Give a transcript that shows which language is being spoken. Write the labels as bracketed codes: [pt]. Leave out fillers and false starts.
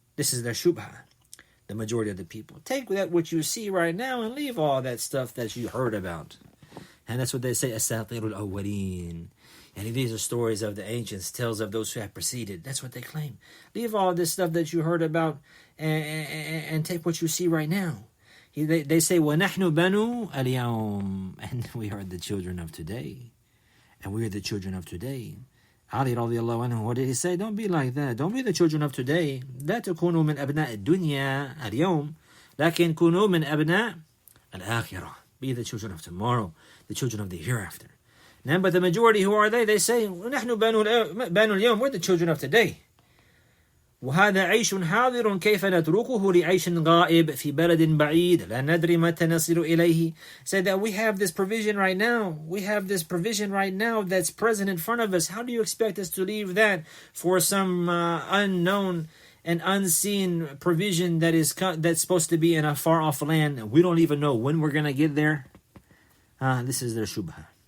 [en] This is their shubha, the majority of the people. Take that which you see right now and leave all that stuff that you heard about. And that's what they say, [ar] أَسَاطِيرُ الْأَوَّلِينَ. [en] And these are stories of the ancients, tales of those who have preceded. That's what they claim. Leave all this stuff that you heard about and take what you see right now. They say, [ar] وَنَحْنُ بَنُو الْيَوْمِ. [en] And we are the children of today. And we are the children of today. Ali radiallahu anhu, what did he say? Don't be like that. Don't be the children of today. [ar] لا تكونوا من أبناء الدنيا اليوم لكن كونوا من أبناء الآخرة. [en] Be the children of tomorrow, the children of the hereafter. Now, but the majority, who are they? They say, [ar] نحن بنو اليوم. [en] We're the children of today. [ar] وهذا عيش حاضر كيف نتركه لعيش غائب في بلد بعيد لا ندري متى نصل إليه. [en] Said that we have this provision right now. We have this provision right now that's present in front of us. How do you expect us to leave that for some unknown and unseen provision that's supposed to be in a far off land? We don't even know when we're going to get there. This is their shubha.